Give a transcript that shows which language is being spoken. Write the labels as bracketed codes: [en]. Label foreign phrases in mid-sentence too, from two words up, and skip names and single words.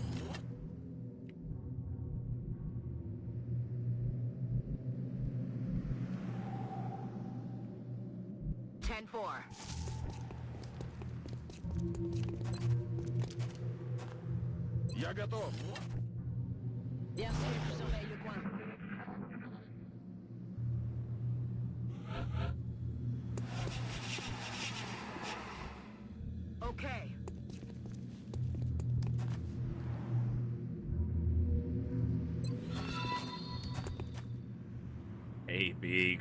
[en] Ten four. [ru] Я готов. [fr] Bien sûr, je surveille le coin. [en] Okay. Hey, Big.